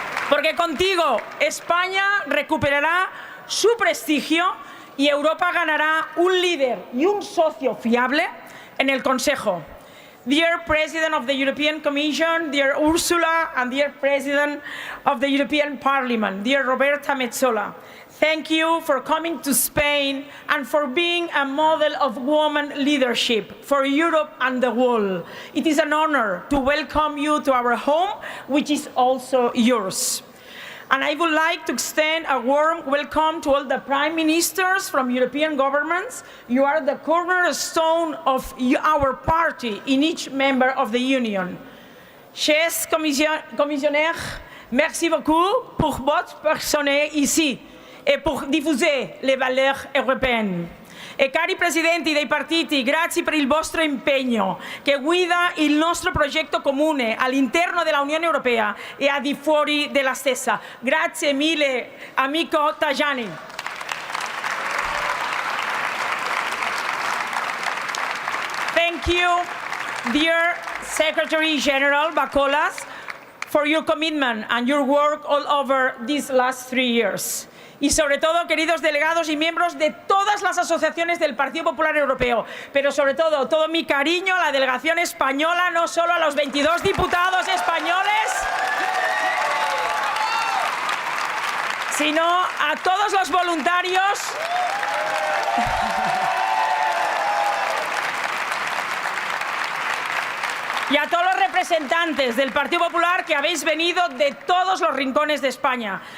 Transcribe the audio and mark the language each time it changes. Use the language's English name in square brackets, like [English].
[Spanish] Porque contigo España recuperará su prestigio y Europa ganará un líder y un socio fiable en el Consejo. [English] Dear President of the European Commission, dear Ursula, and dear President of the European Parliament, dear Roberta Metsola, thank you for coming to Spain and for being a model of woman leadership for Europe and the world. It is an honor to welcome you to our home, which is also yours. And I would like to extend a warm welcome to all the prime ministers from European governments. You are the cornerstone of our party in each member of the Union. [French] Chers commissionnaires, merci beaucoup pour votre personnel ici e pour diffuser le valeurs européenne. [Italian] E cari presidenti dei partiti, grazie per il vostro impegno che guida il nostro progetto comune all'interno della Unione Europea e al di fuori della stessa. Grazie mille, amico Tajani. [English] Thank you, dear Secretary General Bacolas, for your commitment and your work all over these last 3 years. [Spanish] Y sobre todo, queridos delegados y miembros de todas las asociaciones del Partido Popular Europeo, pero sobre todo mi cariño a la delegación española, no solo a los 22 diputados españoles, sino a todos los voluntarios y a todos los representantes del Partido Popular que habéis venido de todos los rincones de España.